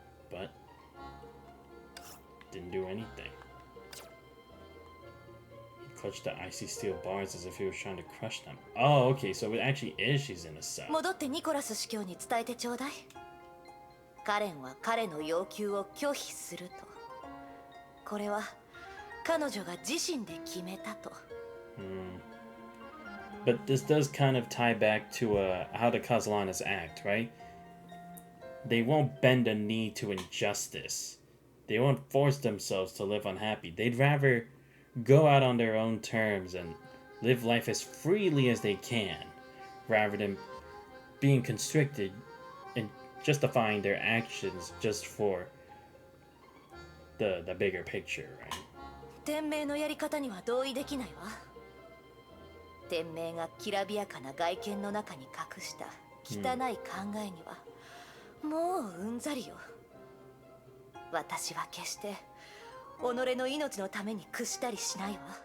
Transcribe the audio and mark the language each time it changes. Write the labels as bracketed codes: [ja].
[en] But didn't do anything. He Clutch the icy steel bars as if he was trying to crush them. Oh, okay, so it actually is she's in a cell. [ja] 戻ってニコラス司教に伝えてちょうだい。カレンは彼の要求を拒否すると。これは彼女が自身で決めたと。 [en] But this does kind of tie back to how the Castellanos act, right? They won't bend a knee to injustice. They won't force themselves to live unhappy. They'd rather go out on their own terms and live life as freely as they can, rather than being constricted and justifying their actions just for the bigger picture, right? [ja] 天命のやり方には同意できないわ。天命がきらびやかな外見の中に隠した汚い考えには、もううんざりよ。私は決して己の命のために屈したりしないわ。